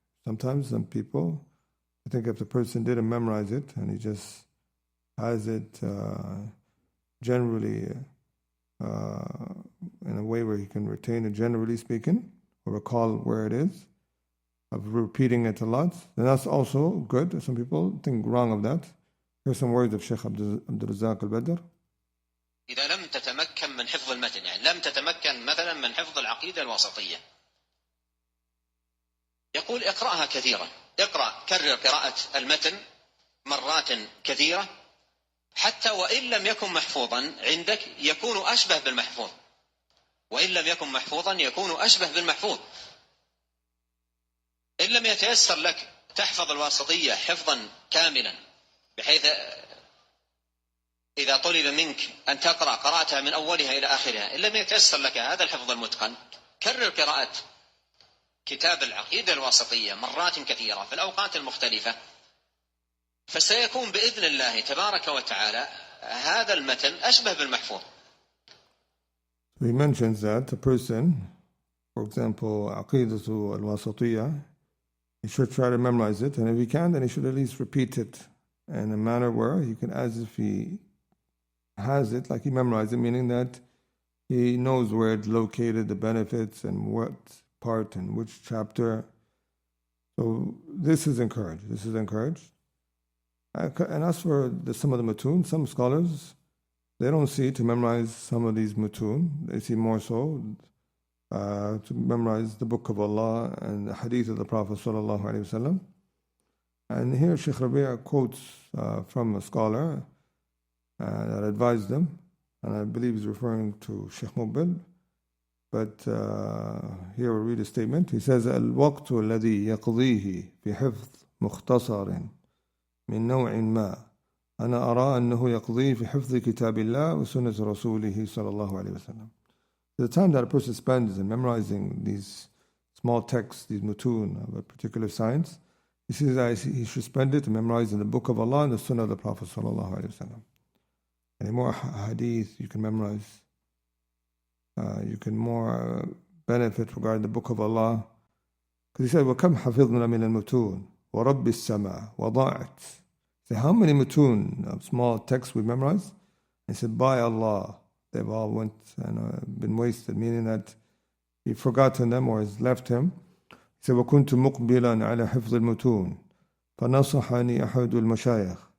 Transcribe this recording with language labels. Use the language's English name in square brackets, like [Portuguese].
[English] Sometimes some people, I think if the person didn't memorize it and he just has it generally in a way where he can retain it, generally speaking, or recall where it is, of repeating it a lot, then that's also good. Some people think wrong of that. Here's some words of Sheikh Abdul al-Badr. [Arabic] إذا لم تتمكن من حفظ المتن، يعني لم تتمكن مثلا من حفظ العقيدة الوسطية، يقول اقرأها كثيرا، اقرأ، كرر قراءة المتن مرات كثيرة، حتى وإن لم يكن محفوظا عندك يكون أشبه بالمحفوظ، وإن لم يكن محفوظا يكون أشبه بالمحفوظ. إن لم يتيسر لك تحفظ الواسطية حفظا كاملا بحيث إذا طلب منك أن تقرأ قراءتها من أولها إلى آخرها، إن لم يتيسر لك هذا الحفظ المتقن، كرر قراءة كتاب العقيدة الواسطية مرات كثيرة في الأوقات المختلفة، فسيكون بإذن الله تبارك وتعالى هذا المتن أشبه بالمحفوظ. [English] He mentions that a person, for example, عقيدة الواسطية, he should try to memorize it, and if he can, then he should at least repeat it in a manner where he can, as if he has it, like he memorized it, meaning that he knows where it's located, the benefits, and what part and which chapter. So this is encouraged. This is encouraged. And as for some of the mutūn, some scholars, they don't see to memorize some of these mutūn. They see more so to memorize the Book of Allah and the Hadith of the Prophet sallallahu alaihi wasallam. And here Sheikh Rabi' quotes from a scholar that advised them, and I believe he's referring to Sheikh Mubil. But here we'll read a statement. He says, [Arabic] الوقت الذي يقضيه في حفظ مختصر من نوع ما أنا أرى أنه يقضيه في حفظ كتاب الله وسنة رسوله صلى الله عليه وسلم. [English] The time that a person spends in memorizing these small texts, these mutūn of a particular science, he says that he should spend it memorizing the Book of Allah and the Sunnah of the Prophet sallallahu alaihi wasallam. Any more hadith you can memorize, you can more benefit regarding the Book of Allah. Because he said, [Arabic] وَكَمْ حَفِظْنَا مِنَ الْمُتūن وَرَبِّ السَّمَاءِ وَضَاعَتْ. [English] He said, how many mutūn of small texts we memorized? He said, by Allah, they've all went and been wasted, meaning that he forgotten them or has left him. He said, [Arabic] وَكُنْتُ مُقْبِلًا عَلَى حِفْظِ الْمُتūن فَنَصَحَنِي أَحَدُ الْمَشَايِخِ.